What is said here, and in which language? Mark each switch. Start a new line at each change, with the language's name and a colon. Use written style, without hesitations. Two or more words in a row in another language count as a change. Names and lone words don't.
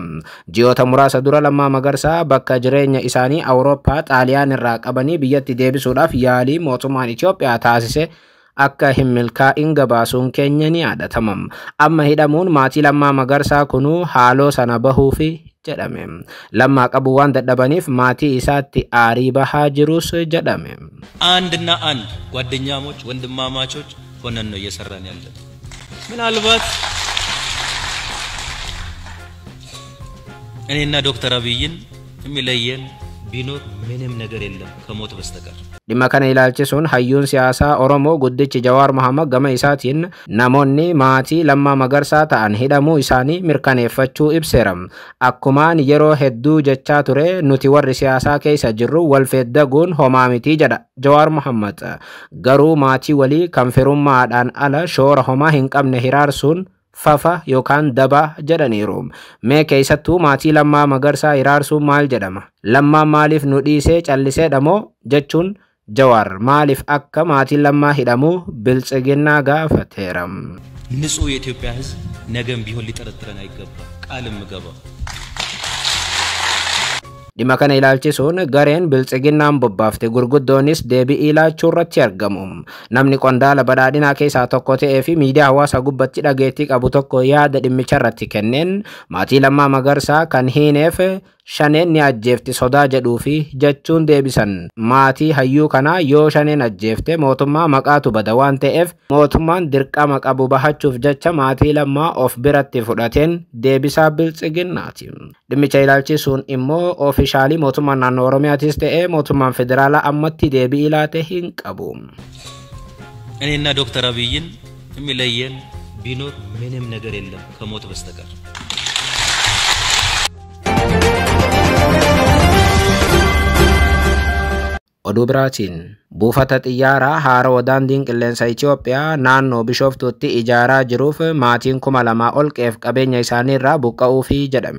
Oromo: Ji'oota muraasa dura Lammaa Magarsaa bakka jireenya isaanii Awurooppaa Xaaliyaan irraa qabanii biyyatti deebisuudhaaf yaalii mootummaan Itoophiyaa taasise akka hin milkaa'in gabaasuun keenya ni yaadatama. Amma hidhamuun maatii Lammaa Magarsaa kunuu haaloo sana bahuufi jedhame. Lammaa qabu waan dadhabaniif maatii isaatti aarii bahaa jirus jedhame.
Amharic: አንድና አንድ ጓደኛሞች ወንድማማቾች ሆነን ነው እየሰራን ያለን። ምናልባት እኔና ዶክተር አብይን የሚለየን ቢኖር ምንም ነገር የለም ከሞት በስተቀር።
Oromo: dhimma kana ilaalchisuun hayyuun siyaasaa Oromoo guddichi Jawaar Mohammad gama isaatiin namoonni maatii Lammaa Magarsaa ta'an hidhamuu isaanii mirkaneeffachuu ibseera. Akkumaan yeroo hedduu jechaa ture nuti warri siyaasaa keessa jirru walfeeddaguun homaa miti jedha Jawaar Mohammad. Garuu maatii walii kan firummaadhaan ala shoora homaa hin qabne hiraarsuun fafa yookaan daba jedhaniiru. Mee keessattuu maatii Lammaa Magarsaa hiraarsuun maal jedhama? Lammaan maaliif nu dhiisee callisee dhamoo jechuun Jawaar maaliif akka maatii Lammaa hidhamuu biltsiginnaa gaafateera.
Amharic: ንጹህ የኢትዮጵያ ሕዝብ ነገም ቢሆን ሊጠረጥረን አይገባ ቃልም ገባ
Oromo: Dhimma kana ilaalchisuun gareen biltsiginnaan bobbaafte gurguddoonis deebii laachuu irratti argamu. Namni qondaala badhaadhinaa keessaa tokko ta'ee fi miidiyaa hawaasaa gubbatti dhageettii qabu tokko yaada dhimmicha irratti kenneen maatii Lammaa Magarsaa kan hiineef shaneen ni ajjeefti sodaa jedhuu fi jechuun deebisan. Maatii hayyuu kanaa yoo shaneen ajjeefte mootummaa maqaatu bada waan ta'eef mootummaan dirqama qabu bahachuuf jecha maatii Lammaa of biratti fudhateen deebisaa biltsiginnaati. Dhimmicha ilaalchisuun immoo oofishaalii mootummaan naannoo Oromiyaatis ta'ee mootummaan federaalaa ammatti deebii laate hin qabu.
Amharic: እኔና ዶክተር አብይን የሚለየን ቢኖር ምንም ነገር የለም ከሞት በስተቀር።
Oromo: Oduu biraatiin buufata xiyyaaraa Haaroo daandiin qilleensa Itoophiyaa naannoo Bishoftuutti ijaaraa jiruuf maatiin 2,000 ol qe'ee fi qabeenya isaanii irraa buqqa'uufi jedhame.